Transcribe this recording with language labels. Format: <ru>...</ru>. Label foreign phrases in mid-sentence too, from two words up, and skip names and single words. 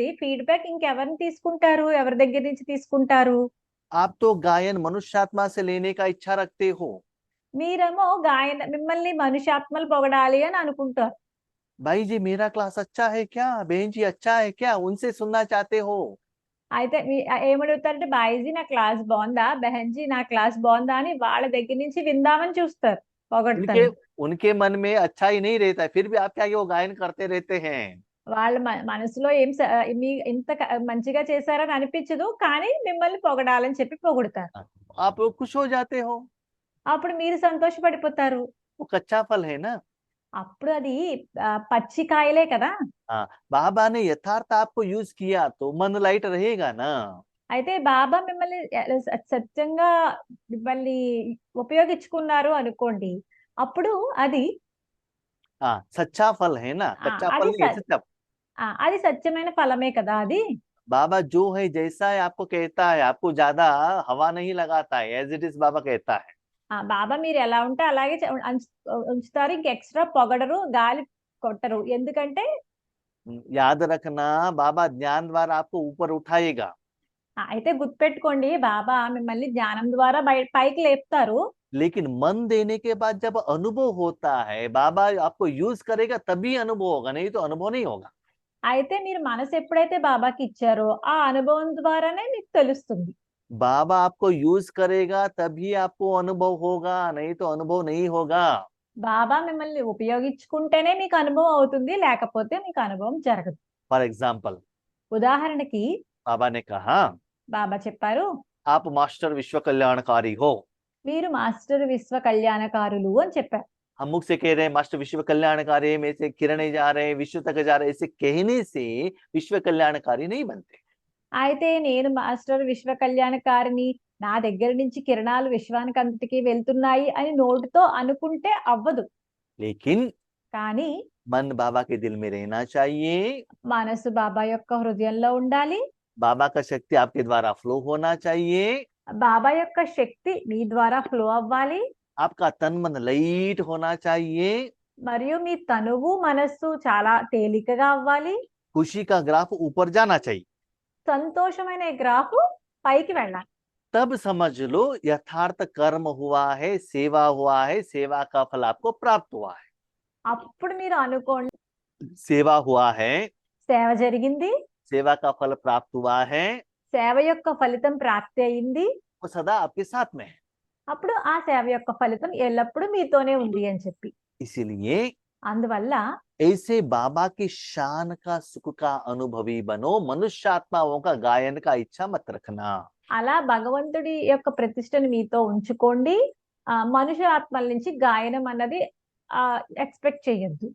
<te>ఫీడ్‌బ్యాక్ ఇంకెవరిని తీసుకుంటారు? ఎవరి దగ్గర నుంచి తీసుకుంటారు?</te> <hi>आप तो गायन मनुष्यात्मा से लेने का इच्छा रखते हो।</hi> <te>మీరేమో మిమ్మల్ని మనుష్యాత్మలు పొగడాలి అని అనుకుంటారు.</te> <hi>भाई जी मेरा क्लास अच्छा है क्या? बहन जी अच्छा है क्या? उनसे सुनना चाहते हो।</hi> <te>అయితే ఏమడుగుతారంటే, బాయిజీ నా క్లాస్ బాగుందా? బెహన్‌జీ నా క్లాస్ బాగుందా? అని వాళ్ళ దగ్గర నుంచి విందామని చూస్తారు</te> <hi>उनके</hi> <te>పొగడ్తలు.</te> <hi>उनके मन में अच्छा ही नहीं रहता है, फिर भी आपके आगे वो गायन करते रहते हैं।</hi> <te>వాళ్ళ మనసులో ఏం మీ ఇంత మంచిగా చేశారని అనిపించదు. కానీ మిమ్మల్ని పొగడాలని చెప్పి పొగుడుతారు.</te> <hi>आप लोग खुश हो जाते हो,</hi> <te>అప్పుడు మీరు సంతోషపడిపోతారు.</te> <hi>वो कच्चा फल है ना।</hi> <te>అప్పుడు అది పచ్చి కాయలే కదా!</te> <hi>हाँ, बाबा ने यथार्थ आपको यूज किया तो मन लाइट रहेगा ना।</hi> <te>అయితే బాబా మిమ్మల్ని సత్యంగా మిమ్మల్ని ఉపయోగించుకున్నారు అనుకోండి. అప్పుడు అది</te> <hi>हाँ, सच्चा फल है ना, कच्चा फल</hi> <te>అది</te> <hi>नहीं है, सच्चा।</hi> <te>అది సత్యమైన ఫలమే కదా అది.</te> <hi>बाबा जो है जैसा है आपको कहता है, आपको ज्यादा हवा नहीं लगाता है,</hi> <en>as it is</en> <hi>बाबा कहता है।</hi> <te>బాబా మీరు ఎలా ఉంటే అలాగే ఉంచుతారు. ఇంక ఎక్స్‌ట్రా పొగడరు, గాలి కొట్టరు. ఎందుకంటే</te> <hi>याद रखना, बाबा ज्ञान द्वारा आपको ऊपर उठाएगा,</hi> <te>అయితే గుర్తుపెట్టుకోండి, బాబా మిమ్మల్ని జ్ఞానం ద్వారా పైకి లేపుతారు.</te> <hi>लेकिन मन देने के बाद जब अनुभव होता है, बाबा आपको यूज करेगा तभी अनुभव होगा, नहीं तो अनुभव नहीं होगा।</hi> <te>అయితే మీరు మనసు ఎప్పుడైతే బాబాకి ఇచ్చారో ఆ అనుభవం ద్వారానే మీకు తెలుస్తుంది.</te> <hi>बाबा आपको यूज करेगा तभी आपको अनुभव होगा, नहीं तो अनुभव नहीं होगा।</hi> <te>బాబా మిమ్మల్ని ఉపయోగించుకుంటేనే మీకు అనుభవం అవుతుంది. లేకపోతే మీకు అనుభవం జరగదు.</te> <en>for example,</en> <te>ఉదాహరణకి</te> <hi>बाबा ने कहा</hi> <te>బాబా చెప్పారు,</te> <hi>आप मास्टर विश्व कल्याणकारी हो।</hi> <te>మీరు మాస్టర్ విశ్వ కళ్యాణకారులు అని చెప్పారు.</te> <hi>हम मुख से कह रहे हैं मास्टर विश्व कल्याणकारी, में से किरण जा रहे हैं, विश्व तक जा रहे हैं, ऐसे कहने से विश्व कल्याणकारी नहीं बनते।</hi> <te>అయితే నేను మాస్టర్ విశ్వ కళ్యాణకారిని, నా దగ్గర నుంచి కిరణాలు విశ్వానికి అంతటికి వెళ్తున్నాయి అని నోటితో అనుకుంటే అవ్వదు.</te> <hi>लेकिन</hi> <te>కానీ</te> <hi>मन बाबा के दिल में रहना चाहिए,</hi> <te>మనసు బాబా యొక్క హృదయంలో ఉండాలి.</te> <hi>बाबा का शक्ति आपके द्वारा फ्लो होना चाहिए,</hi> <te>బాబా యొక్క శక్తి మీ ద్వారా ఫ్లో అవ్వాలి.</te> <hi>आपका तन मन लाइट होना चाहिए,</hi> <te>మరియు మీ తనువు మనస్సు చాలా తేలికగా అవ్వాలి.</te> <hi>खुशी का ग्राफ ऊपर जाना चाहिए।</hi> <te>సంతోషమైన గ్రాఫ్ పైకి వెళ్ళాలి.</te> <hi>तब समझ लो यथार्थ कर्म हुआ है, सेवा हुआ है, सेवा का फल आपको प्राप्त हुआ है।</hi> <te>అప్పుడు మీరు అనుకోండి,</te> <hi>सेवा हुआ है,</hi> <te>సేవ జరిగింది,</te> <hi>सेवा का फल प्राप्त हुआ है,</hi> <te>సేవ యొక్క ఫలితం ప్రాప్తి అయింది.</te> <hi>वो सदा आपके साथ में है।</hi> <te>అప్పుడు ఆ సేవ యొక్క ఫలితం ఎల్లప్పుడూ మీతోనే ఉంది అని చెప్పి.</te> <hi>इसीलिए</hi> <te>అందువల్ల</te> <hi>ऐसे बाबा की शान का सुख का अनुभवी बनो, मनुष्यात्माओं का गायन का इच्छा मत रखना।</hi> <te>అలా భగవంతుడి యొక్క ప్రతిష్టని మీతో ఉంచుకోండి. మనుష్య ఆత్మల నుంచి గాయనం అన్నది ఎక్స్పెక్ట్ చేయొద్దు.</te>